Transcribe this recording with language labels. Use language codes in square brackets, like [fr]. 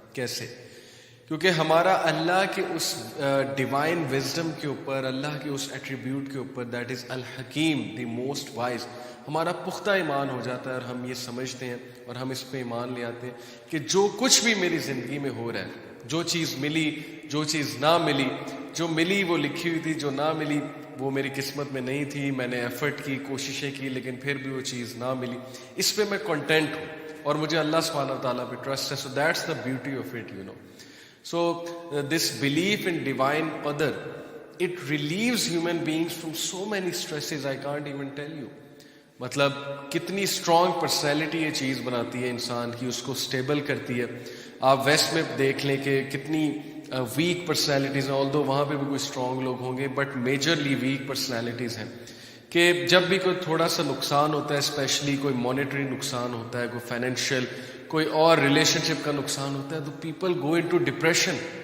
[ur] کیسے؟ کیونکہ ہمارا اللہ کے اس ڈیوائن وزڈم کے اوپر, اللہ کے اس ایٹریبیوٹ کے اوپر, دیٹ از الحکیم, [en] the most wise, [ur] ہمارا پختہ ایمان ہو جاتا ہے اور ہم یہ سمجھتے ہیں اور ہم اس پہ ایمان لے آتے ہیں کہ جو کچھ بھی میری زندگی میں ہو رہا ہے, جو چیز ملی, جو چیز نہ ملی, جو ملی وہ لکھی ہوئی تھی, جو نہ ملی وہ میری قسمت میں نہیں تھی, میں نے ایفرٹ کی, کوششیں کی, لیکن پھر بھی وہ چیز نہ ملی, اس پہ میں کنٹینٹ ہوں اور مجھے اللہ سبحانہ تعالیٰ پہ ٹرسٹ ہے. [en] So that's the beauty of it, So this belief in divine qadar, it relieves human beings from so many stresses I can't even tell you. [ur] مطلب کتنی اسٹرانگ پرسنالٹی یہ چیز بناتی ہے انسان کی, اس کو اسٹیبل کرتی ہے. آپ ویسٹ میں دیکھ لیں کہ کتنی ویک پرسنالٹیز ہیں, آلدو وہاں پہ بھی کوئی اسٹرانگ لوگ ہوں گے, بٹ میجرلی ویک پرسنالٹیز ہیں کہ جب بھی کوئی تھوڑا سا نقصان ہوتا ہے, اسپیشلی کوئی مانیٹری نقصان ہوتا ہے, کوئی فائنینشیل, کوئی اور ریلیشن شپ کا نقصان ہوتا ہے, تو [en] People go into depression.